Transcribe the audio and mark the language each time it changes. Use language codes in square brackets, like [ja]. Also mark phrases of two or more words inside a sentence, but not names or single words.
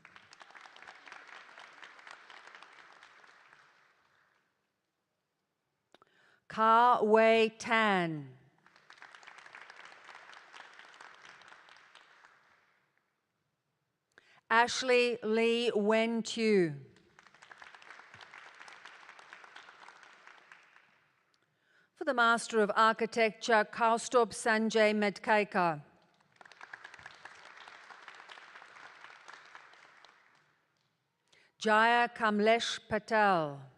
[en] Ka Wei Tan. Ashley Lee Wen Tu. For the Master of Architecture, Kaustub Sanjay Medkaika. Jaya Kamlesh Patel.